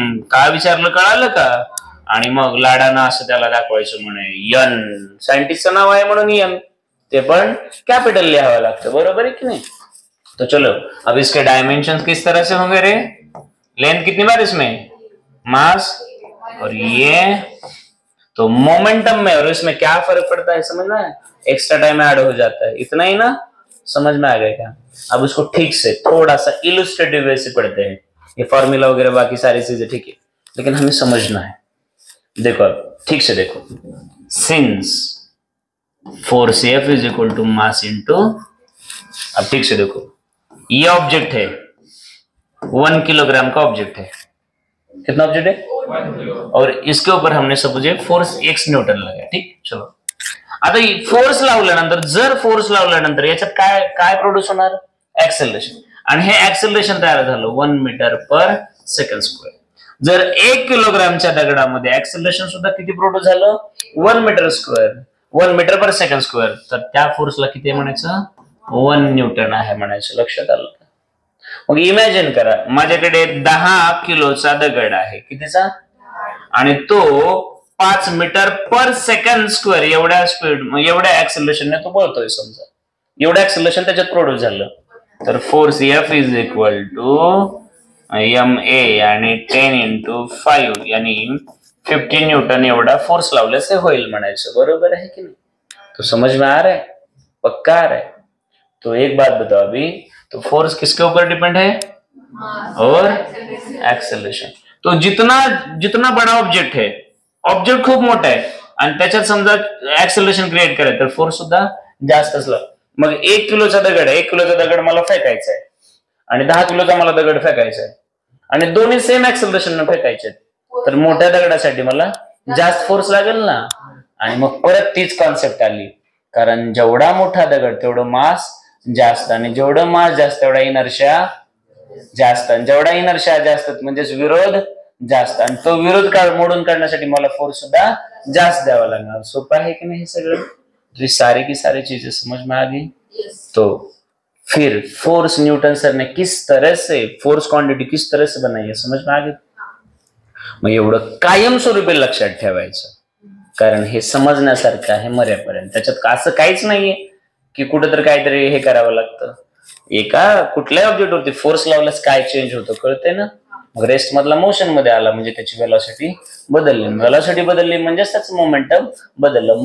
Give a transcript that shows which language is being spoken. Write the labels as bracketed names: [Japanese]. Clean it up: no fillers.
[Marathi] काय विचारलं कळालं का? आणि मग लाडानं असं त्याला दाखवायचं म्हणे यन, सायंटिस्टचं नाव आहे म्हणून यन, ते पण कैपिटल लिहावं लागतं. [Hindi] बरोबर है कि नहीं? तो चलो अब इसके डायमेंशन किस तरह से होंगे रे? लेंथ कितनी बार इसमें? मास, और ये तो मोमेंटम में, और इसमें क्या फर्क पड़ता है समझना है? एक्स्ट्रा टाइम ऐड हो जाता है. इतना ही ना, समझ में आ गया क्या? अब उसको ठीक से थोड़ा सा इलस्ट्रेटिव वे से पढ़ते हैं. ये फॉर्मूला वगैरह बाकी सारी चीजें ठीक है, लेकिन हमें समझना है. देखो ठीक से देखो, since force F is equal to mass into, अब ठीक से देखो, ये ऑब्जेक्ट है 1 किलोग्राम का ऑब्जेक्ट है. कितना ऑब्जेक्ट है? और इसके ऊपर हमने सपोज फोर्स x न्यूटन लगाया. [Marathi] ठीक, चलो आता फोर्स लावल्यानंतर, जर फोर्स लावल्यानंतर याच्यात काय काय प्रोड्यूस होणार? एक्सेलरेशन. आणि हे एक्सेलरेशन तयार झालं 1 मीटर पर सेकंड स्क्वेअर. जर 1 किलोग्रामच्या दगडामध्ये एक्सेलरेशन सुद्धा किती प्रोड्यूस झालं? 1 मीटर स्क्वेअर, 1 मीटर पर सेकंड स्क्वेअर. तर त्या फोर्सला किती म्हणायचं? 1 न्यूटन आहे म्हणायचं. लक्षात आलं का? मग इमॅजिन करा, माझ्याकडे 10 किलोचा दगड आहे. कितीचा? आणि तो 5 मीटर पर सेकंड स्क्वेअर एवढ्या स्पीड, एवढ्या एक्सेलरेशनने तो पळतोय. समजा एवढं एक्सेलरेशन त्याच्यात प्रोड्यूस झालं, तर force F is equal to M A आणि 10 इंटू 5 यानी 50 न्यूटन एवढा फोर्स लावल्यास होईल म्हणायचं. बरोबर आहे की नाही? [Hindi] तो समझ में आ रहा है? पक्का आ रहा है? तो एक बात बताओ अभी, तो फोर्स किसके ऊपर डिपेंड है? और एक्सेलरेशन. तो जितना जितना बड़ा ऑब्जेक्ट है, [Marathi] ऑब्जेक्ट खूप मोठा आहे आणि त्याच्यात समजा एक्सेलरेशन क्रिएट करायचं तर फोर्स सुद्धा जास्त असला. मग 1 किलोचा दगड आहे, 1 किलोचा दगड मला फेकायचा आहे आणि 10 किलोचा मला दगड फेकायचा आहे आणि दोन्ही सेम एक्सेलरेशन फेकायचे, तर मोठ्या दगडासाठी मला जास्त फोर्स लागेल ना. आणि मग परत तीच कॉन्सेप्ट आली, कारण जेवढा मोठा दगड तेवढं मास जास्त, आणि जेवढं मास जास्त तेवढा इनर्शिया जास्त, आणि जेवढा इनर्शिया जास्त म्हणजेच विरोध जास्त, आणि तो विरोध मोडून काढण्यासाठी मला फोर्स सुद्धा जास्त द्यावा लागणार. सोपं आहे की नाही हे सगळं? [Hindi] तो सारी की सारी चीजें समझ में आ गई. तो फिर फोर्स न्यूटन सर ने किस तरह से फोर्स क्वांटिटी किस तरह से बनाई है समझ में आ गई. [Marathi] मग एवढं कायमस्वरूपी लक्षात ठेवायचं, कारण हे समजण्यासारखं आहे मर्यापर्यंत. त्याच्यात असं काहीच नाहीये की कुठेतरी काहीतरी हे करावं लागतं. एका कुठल्याही ऑब्जेक्ट वरती फोर्स लावल्यास काय चेंज होतं कळतंय ना. मग रेस्ट मधला मोशन मध्ये आला म्हणजे त्याची वेलॉसिटी बदलली, वेलॉसिटी बदलली म्हणजे त्याचं मोमेंटम बदललं.